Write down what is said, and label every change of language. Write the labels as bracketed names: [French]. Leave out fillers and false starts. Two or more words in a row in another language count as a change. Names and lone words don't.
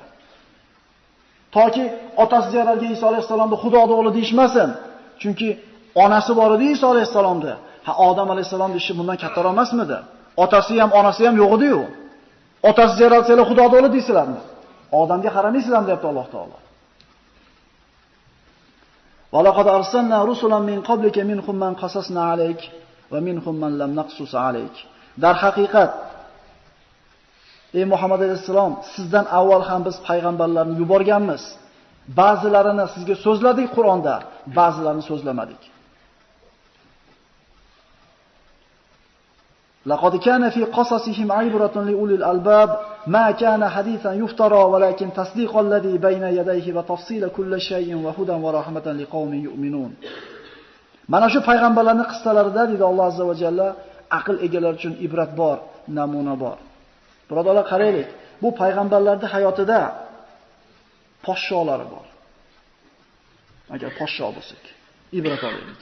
[Uzbek] Toki otasiz yaratgan Iso alayhisalomni Xudo o'g'li deyishmasin. Chunki onasi bor edi Iso alayhisalomda. Odam alayhisalomning ishi bundan kattaroq emasmidi? Otasi ham, onasi ham yo'q edi-yu. Otasiz yaratsalar Xudo o'g'li deysizlarmi? Odamga qaramaysizlarmi deyapti Alloh taolo. [Arabic] ولقد أرسلنا رسلا من قبلك منهم من قصصنا عليك ومنهم من لم نقصص عليك. [Uzbek] Dar haqiqat ey Muhammad alayhisalom, sizdan avval ham biz payg'ambarlarni yuborganmiz. Ba'zilarini sizga so'zladik Qur'onda, ba'zilarini so'zlamadik. [Arabic] لقد كان في قصصهم عبرة لأولي الألباب ما كان حديثا يفترى ولكن تصديق الذي بين يديه وتفصيل كل شيء وهدى ورحمة لقوم يؤمنون. [Uzbek] Mana shu payg'ambarlarning qissalarida dedi Alloh [Arabic] عز وجل [Uzbek] aql egalari uchun ibrat bor, namuna bor. Birodarlar, qaraylik. Bu payg'ambarlarning hayotida poshsholari bor. Agar poshsho bo'lsak, ibrat olaylik.